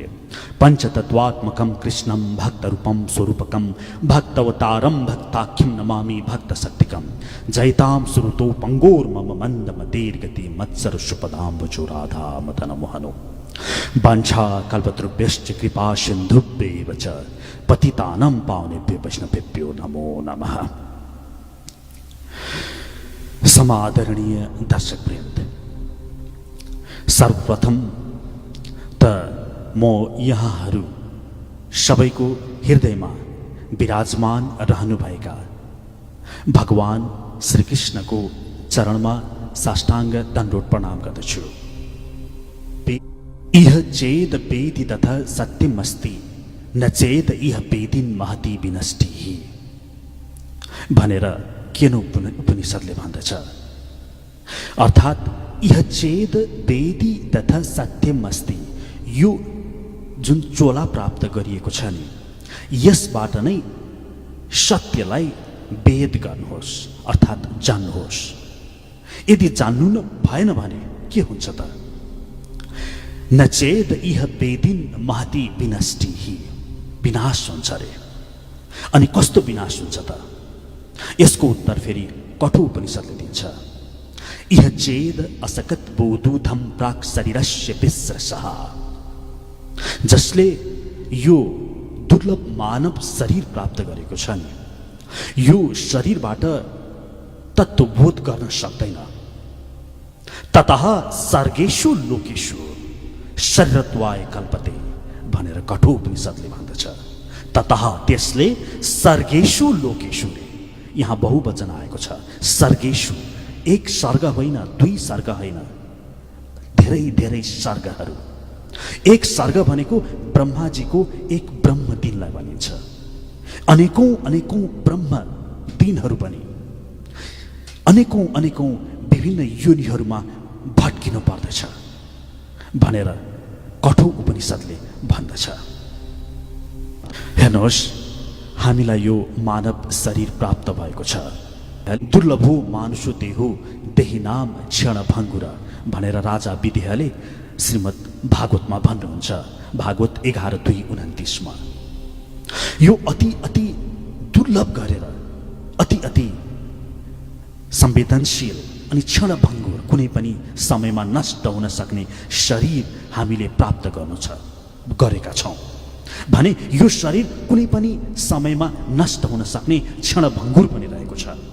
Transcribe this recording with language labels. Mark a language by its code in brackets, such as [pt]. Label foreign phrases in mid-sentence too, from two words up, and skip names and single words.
[sa] पंचतत्वात्मकं कृष्णं भक्तरूपं स्वरूपकं भक्तवतारं भक्ताख्यं नमामि भक्तशक्तिकं। जयतां सुरुतो पंगोर्मम मंदमतेर्गति मत्सरशुपदाम्बुजो राधा मदनमोहनो। वाञ्छा कल्पतरुभ्यश्च कृपा सिन्धुभ्येव च पतितानां पावनेभ्यो वैष्णवेभ्यो नमो नमः। [ne] समादरणीय दर्शकवृन्द, सर्वप्रथम त म यहाँहरू सबैको हृदयमा विराजमान रहनुभएका भगवान श्रीकृष्णको चरणमा साष्टाङ्ग दण्डोत प्रणाम गर्दछु। [sa] इह चेद वेदि तथा सत्यमस्ति न चेद इह वेदिन महति विनष्टिः [ne] भनेर केन उपनिषदले भन्दछ। [sa] अर्थात् इह चेद वेदी तथा सत्यमस्ति, [ne] यो जुन चोला प्राप्त गरिएको छ नि, यसबाट नै सत्यलाई वेद गर्नुहोस् अर्थात् जान्नुहोस्। यदि जान्नु न भएन भने के हुन्छ त? [sa] न चेद इह वेदिन महति विनष्टिः, [ne] विनाश हुन्छ रे। अनि कस्तो विनाश हुन्छ त? यसको उत्तर फेरि कठोपनिषदले दिन्छ। [sa] इह चेद असकत बोधुधम प्राक शरीरस्य विस्रसः, [ne] जसले यो दुर्लभ मानव शरीर प्राप्त गरेको छ नि, यो शरीरबाट तत्त्वबोध गर्न सक्दैन। [sa] ततः सर्गेषु लोकेषु शरीरत्वाय कल्पते [ne] भनेर कठोपनिषदले भन्दछ। ततः त्यसले [sa] सर्गेषु लोकेषु, [ne] यहाँ बहुवचन आएको छ। सर्गेषु, एक सर्ग होइन, दुई सर्ग होइन, धेरै धेरै सर्गहरू। एक सर्ग भनेको ब्रह्माजीको एक ब्रह्म दिनलाई भनिन्छ। अनेकौं अनेकौं ब्रह्म दिनहरू पनि अनेकौं अनेकौं विभिन्न योनिहरूमा भट्किनु पर्दछ भनेर कठो उपनिषदले भन्दछ। हेर्नुहोस्, हामीलाई यो मानव शरीर प्राप्त भएको छ। [sa] दुर्लभो मानुषो देहो देही नाम क्षण भङ्गुर [ne] भनेर राजा विदेहले श्रीमद् भागवतमा भन्नुहुन्छ। भागवत 11:2-29 यो अति अति दुर्लभ गरेर अति अति संवेदनशील अनि क्षणभङ्गुर, कुनै पनि समयमा नष्ट हुन सक्ने शरीर हामीले प्राप्त गरेका छौँ भने यो शरीर कुनै पनि समयमा नष्ट हुन सक्ने क्षणभङ्गुर पनि रहेको छ।